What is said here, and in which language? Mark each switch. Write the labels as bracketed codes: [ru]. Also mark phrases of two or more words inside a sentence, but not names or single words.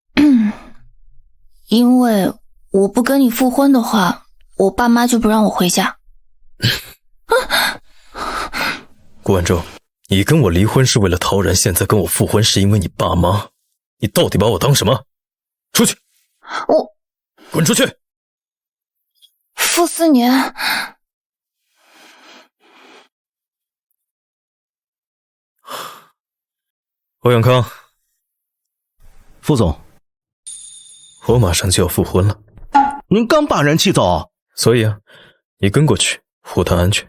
[zh] 因為我不跟你復婚的話，我爸媽就不讓我回家。顧晚舟，你跟我離婚是為了陶然，現在跟我復婚是因為你爸媽，你到底把我當什麼？出去！滾出去！傅思年，欧阳康，副总，我马上就要复婚了。您刚把人气走，所以啊，你跟过去，护他安全。